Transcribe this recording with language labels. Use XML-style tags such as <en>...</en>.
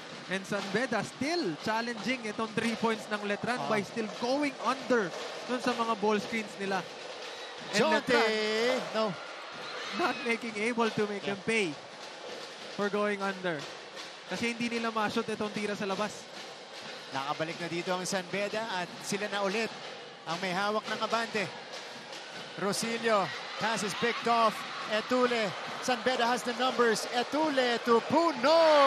<en>And San Beda still challenging</en> <tl>itong 3 points ng Letran</tl> <en>by still going under dun sa mga ball screens nila. And Jonty, no. Not able to make them pay for going under.</en> <tl>Kasi hindi nila ma-shoot itong tira sa labas. Nakabalik na dito ang San Beda at sila na ulit ang may hawak ng abante.</tl> <en>Rosilio, pass is picked off. Etule, San Beda has the numbers. Etule to Puno.</en>